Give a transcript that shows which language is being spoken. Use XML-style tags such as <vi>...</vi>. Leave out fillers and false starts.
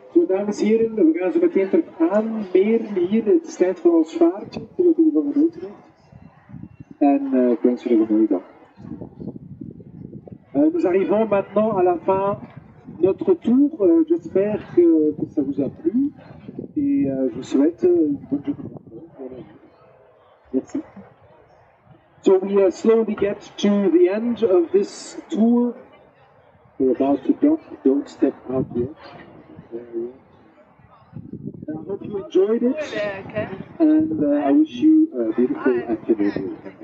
<nl>dames en heren, we gaan zo meteen terug aan. Meer hier, het is tijd voor ons vaartje, terwijl u ervan genoten heeft. En ik wens u nog een mooie dag.</nl> <fr>Nous arrivons maintenant à la fin de notre tour. J'espère que ça vous a plu. Et je vous souhaite une bonne journée. Merci.</fr> <en>So we slowly get to the end of this tour. We're about to dock. Don't step out yet. I hope you enjoyed it, and I wish you a beautiful afternoon.</en>